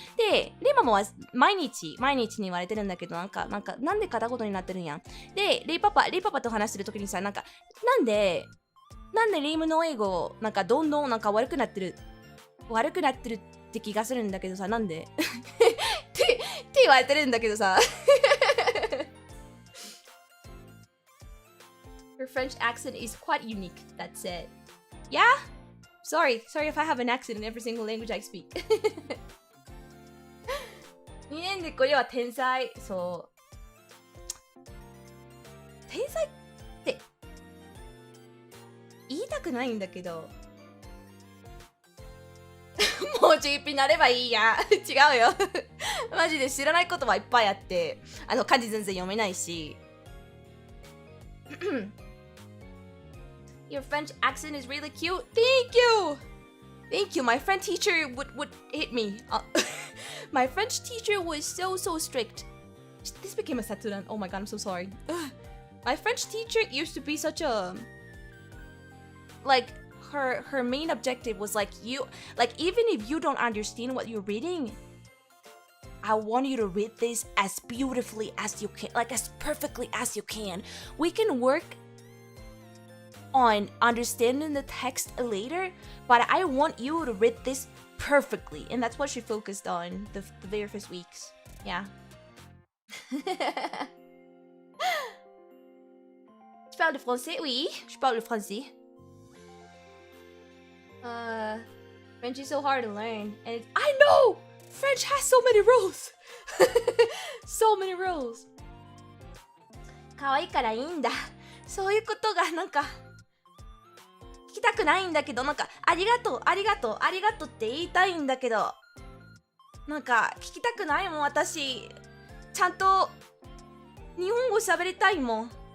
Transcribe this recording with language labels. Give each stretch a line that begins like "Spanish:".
Japanese: で、レイママは毎日に言われてるんだけど、なんで片言になってるんやん。で、レイパパと話してる時にさ、なんでレイムの英語、なんかどんどんなんか悪くなってるって気がするんだけどさ、なんでって言われてるんだけどさ。
English: Her French accent is quite unique, that said. Yeah? Sorry if I have an accent in every single language I speak.
Japanese: 2年でこれは天才。そう。天才って言いたくないんだけど。もう GP になればいいや。違うよ。マジで知らないことはいっぱいあって、漢字全然読めないし。
English: Your French accent is really cute. Thank you. My French teacher would hit me. My French teacher was so strict. This became a saturan. Oh my god, I'm so sorry. My French teacher used to be such a like her main objective was like even if you don't understand what you're reading, I want you to read this as beautifully as you can, like as perfectly as you can. We can work on understanding the text later, but I want you to read this perfectly. And that's what she focused on the very first weeks. Yeah.
French: Tu parles le français? Oui, je parle le français.
English: French is so hard to learn. And I know! French has so many rules! So many rules.
Japanese: 可愛いからいいんだ。そういうことがなんか聞きたくないんだけど、なんかありがとうって言いたいんだけど、なんか聞きたくないもん。私ちゃんと日本語喋りたいもん。